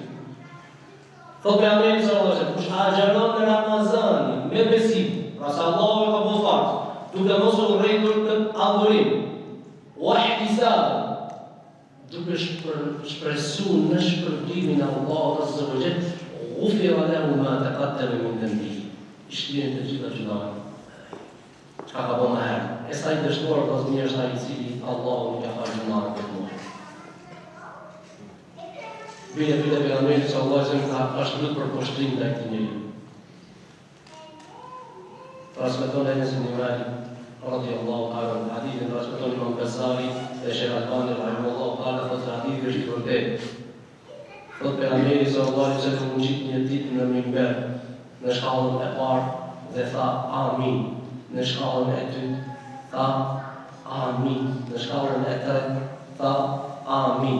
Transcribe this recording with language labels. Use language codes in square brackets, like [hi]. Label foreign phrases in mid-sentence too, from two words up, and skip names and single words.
[sq] Thotë pejgamberi [ar] صلى الله عليه وسلم, [sq] kush agjeron në Ramazan me besim, pra se Allahu e ka bërë farz, duke mos u urrejtur të adhurim, [ar] واحتساب, [sq] duke shpresuar në shpërblimin e Allahut [ar] عز وجل, غفر له ما تقدم من ذنبه. [sq] Ishtin të gjitha gjunave. Çka ka bërë më herë? E sa i dështuar vëllezër është ai i cili Allahu nuk ja fal gjunahet të mua. Bile pejgamberi [ar] صلى الله عليه وسلم [sq] ka shkruar për poshtrim ndaj këtij njeriu. Transmeton Enes ibn Malik [ar] رضي الله تعالى عنه [sq] hadithin transmeton Imam Buhari dhe Sheikh Albani [ar] رحمه الله تعالى [sq] thotë hadithi është i vërtetë. Thotë pejgamberi [ar] صلى الله عليه وسلم [sq] u gjit një ditë në minber në shkallën e parë dhe tha amin. Në shkallën e dytë tha amin. Në shkallën e tretë tha amin.